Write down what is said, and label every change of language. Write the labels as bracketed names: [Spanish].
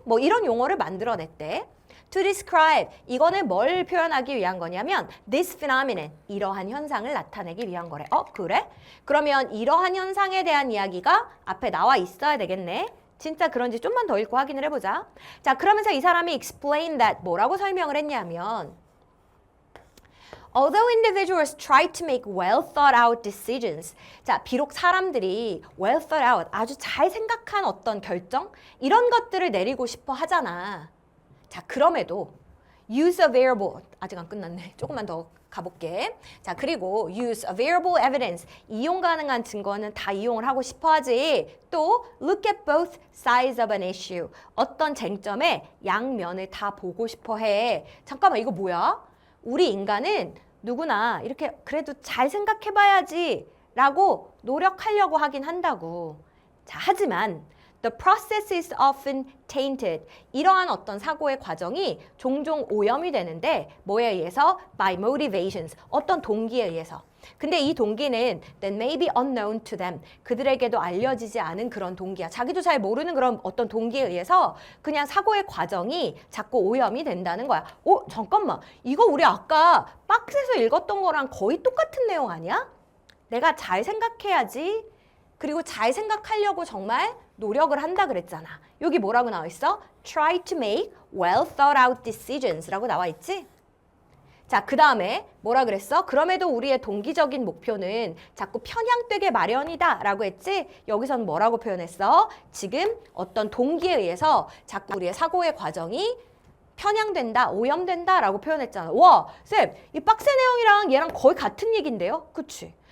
[Korean] 뭐 이런 용어를 만들어냈대. [English] To describe, [Korean] 이거는 뭘 표현하기 위한 거냐면 [English] this phenomenon, [Korean] 이러한 현상을 나타내기 위한 거래. 그래? 그러면 이러한 현상에 대한 이야기가 앞에 나와 있어야 되겠네. 진짜 그런지 좀만 더 읽고 확인을 해보자. 자, 그러면서 이 사람이 [English] explain that [Korean] 뭐라고 설명을 했냐면 [English] Although individuals try to make well thought out decisions. [Korean] 자, 비록 사람들이 [English] well thought out, [Korean] 아주 잘 생각한 어떤 결정? 이런 것들을 내리고 싶어 하잖아. 자, 그럼에도 [English] use available, [Korean] 아직 안 끝났네. 조금만 더 가볼게. 자, 그리고 [English] use available evidence, [Korean] 이용 가능한 증거는 다 이용을 하고 싶어 하지. 또 [English] look at both sides of an issue, [Korean] 어떤 쟁점의 양면을 다 보고 싶어 해. 잠깐만, 이거 뭐야? 우리 인간은 누구나 이렇게 그래도 잘 생각해 봐야지 라고 노력하려고 하긴 한다고. 자, 하지만 [English] The process is often tainted. [Korean] 이러한 어떤 사고의 과정이 종종 오염이 되는데 뭐에 의해서? [English] By motivations. [Korean] 어떤 동기에 의해서. 근데 이 동기는 [English] that may be unknown to them. [Korean] 그들에게도 알려지지 않은 그런 동기야. 자기도 잘 모르는 그런 어떤 동기에 의해서 그냥 사고의 과정이 자꾸 오염이 된다는 거야. 잠깐만. 이거 우리 아까 박스에서 읽었던 거랑 거의 똑같은 내용 아니야? 내가 잘 생각해야지. 그리고 잘 생각하려고 정말 노력을 한다 그랬잖아. 여기 뭐라고 나와 있어? [English] Try to make well thought out decisions [Korean] 라고 나와 있지? 자, 그 다음에 뭐라 그랬어? 그럼에도 우리의 동기적인 목표는 자꾸 편향되게 마련이다 라고 했지? 여기서는 뭐라고 표현했어? 지금 어떤 동기에 의해서 자꾸 우리의 사고의 과정이 편향된다, 오염된다 라고 표현했잖아. 와, 쌤, 이 박스 내용이랑 얘랑 거의 같은 얘기인데요? 그치?